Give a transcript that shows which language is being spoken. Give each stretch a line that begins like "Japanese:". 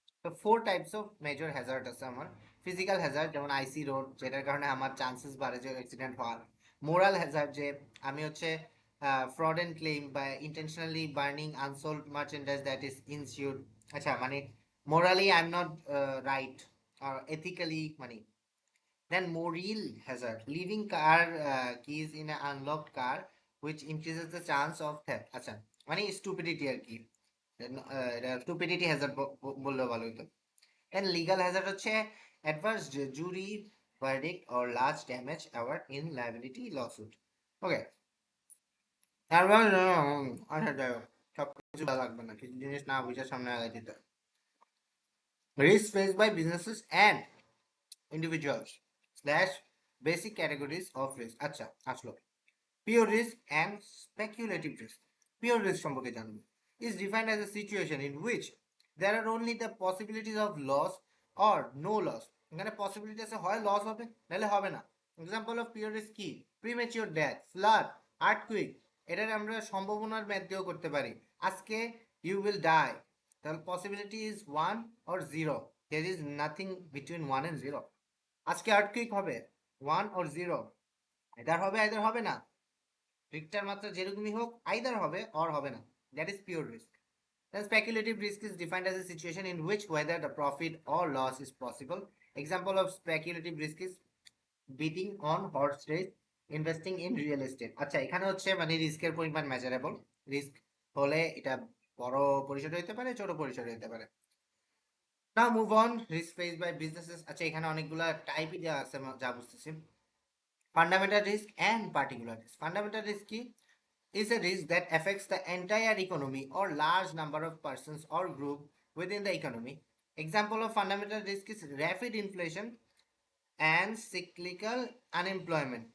Bangla: তো 4 types of major Hazard আছে আমার। ফিজিক্যাল হ্যাজার্ড যেমন আইসি রোড, যেটার কারণে আমার চান্সেস বাড়ে যে অ্যাক্সিডেন্ট হওয়ার।
English: moral hazard,
Bangla: যে আমি হচ্ছে
English: Fraud and claim বা intentionally burning unsold merchandise that is insured.
Bangla: আচ্ছা, মানে
English: Morally I am not right আর ethically মানে। Then moral hazard, leaving car keys in an unlocked car, which increases the chance of theft.
Bangla: আচ্ছা, মানে stupidity আর কি, stupidity hazard বললে ভালো হতো।
English: And legal hazard হচ্ছে adverse jury verdict or large damage award in liability lawsuit.
Bangla: Okay, তারপর আচ্ছা যাই হোক, সব কিছু ভালো লাগবে না, কিছু জিনিস না বুঝে সামনে আগাই দিতে।
English: Risk faced by businesses and individuals slash basic categories of risk. আচ্ছা আসলো pure risk and speculative risk.
Bangla: Pure risk সম্পর্কে জানবো।
English: Is defined as a situation in which there are only the possibilities of loss or no loss.
Bangla: এখানে possibility আছে হয় loss হবে নাহলে হবে না।
English: example of pure risk
Bangla: কি, প্রিমেচিওর ডেথ, ফ্লাড, আর্থকুইক। এটার আমরা সম্ভাবনার ম্যাথ দিয়েও করতে পারি। আজকে
English: you will die,
Bangla: তাহলে possibility is
English: 1 or 0, there is nothing between 1 and 0।
Bangla: আজকে আর্থকুইক হবে 1 or 0, আইদার হবে আইদার হবে না, রিক্টার মাত্রা যেরকমই হোক আইদার হবে অর হবে না।
English: That is pure risk. Then speculative risk is defined as a situation in which whether the profit or loss is possible. Example of speculative risk is betting on horse race, investing in real estate.
Bangla: আচ্ছা, এখানে হচ্ছে মানে রিস্কের পরিমাণ measurable. Risk হলে এটা বড় পরিসরে হতে পারে, ছোট পরিসরে হতে পারে।
English: Now move on risk face by businesses.
Bangla: আচ্ছা, এখানে অনেকগুলা টাইপই দেওয়া আছে যা বুঝতেছি। Fundamental risk and particular risk. Fundamental risk কি?
English: Is a risk that affects the entire economy or large number of persons or group within the economy. Example of fundamental risk is rapid inflation and cyclical unemployment.